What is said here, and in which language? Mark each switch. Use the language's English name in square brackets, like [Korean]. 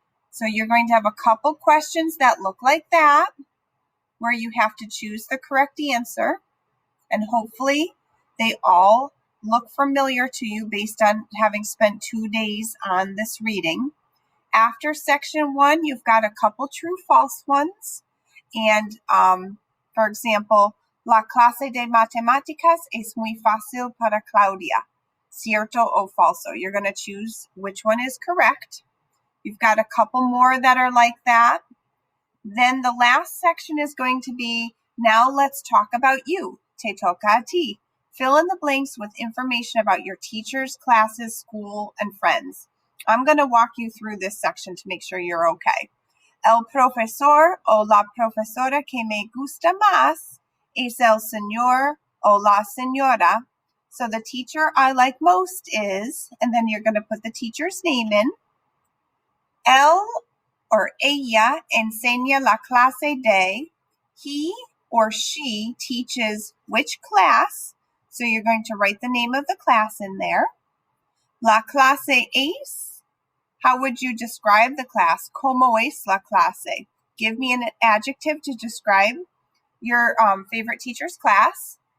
[English] So you're going to have a couple questions that look like that, where you have to choose the correct answer, and hopefully they all look familiar to you based on having spent 2 days on this reading. After section 1, you've got a couple true-false ones. And, for example, [Spanish] la clase de matemáticas es muy fácil para Claudia. Cierto o falso. [English] You're going to choose which one is correct. You've got a couple more that are like that. Then the last section is going to be, now let's talk about you. [Spanish] Te toca a ti. [English] Fill in the blanks with information about your teachers, classes, school, and friends. I'm going to walk you through this section to make sure you're okay. [Spanish] El profesor o la profesora que me gusta más es el señor o la señora. [English] So the teacher I like most is, and then you're going to put the teacher's name in. [Spanish] Él or ella enseña la clase de. [English] He or she teaches which class. So you're going to write the name of the class in there. [Spanish] La clase es. [English] How would you describe the class? [Spanish] ¿Cómo es la clase? [English] Give me an adjective to describe your favorite teacher's class.